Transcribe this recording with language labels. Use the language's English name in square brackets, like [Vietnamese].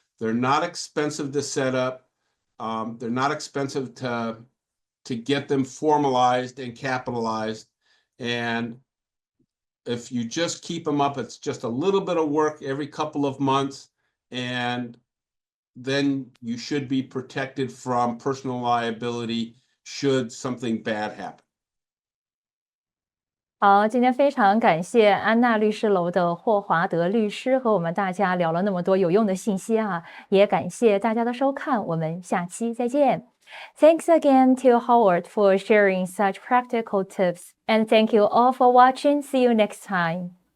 [English] They're not expensive to set up. They're not expensive to get them formalized and capitalized. And if you just keep them up, it's just a little bit of work every couple of months, and then you should be protected from personal liability should something bad happen. [Chinese] 好，今天非常感谢安娜律师楼的霍华德律师和我们大家聊了那么多有用的信息啊，也感谢大家的收看，我们下期再见。 [English] Thanks again to Howard for sharing such practical tips, and thank you all for watching. See you next time.